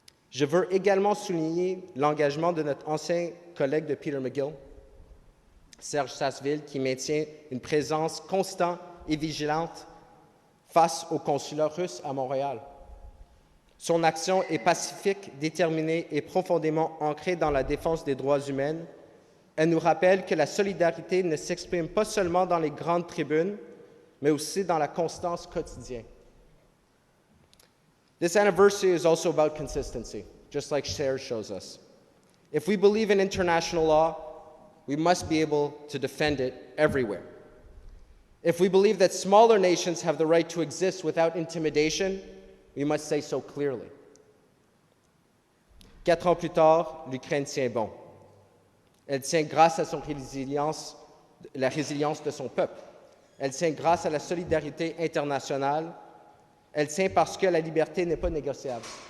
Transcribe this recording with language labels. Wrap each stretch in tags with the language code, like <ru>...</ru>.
<fr>Je veux également souligner l'engagement de notre ancien collègue de Peter McGill, Serge Sasseville, qui maintient une présence constante et vigilante face au consulat russe à Montréal. Son action est pacifique, déterminée et profondément ancrée dans la défense des droits humains. Elle nous rappelle que la solidarité ne s'exprime pas seulement dans les grandes tribunes, mais aussi dans la constance quotidienne.</fr> <en>This anniversary is also about consistency, just like Serge shows us. If we believe in international law, we must be able to defend it everywhere. If we believe that smaller nations have the right to exist without intimidation, we must say so clearly.</en> <fr>4 ans plus tard, l'Ukraine tient bon. Elle tient grâce à la résilience de son peuple. Elle tient grâce à la solidarité internationale. Elle tient parce que la liberté n'est pas négociable.</fr>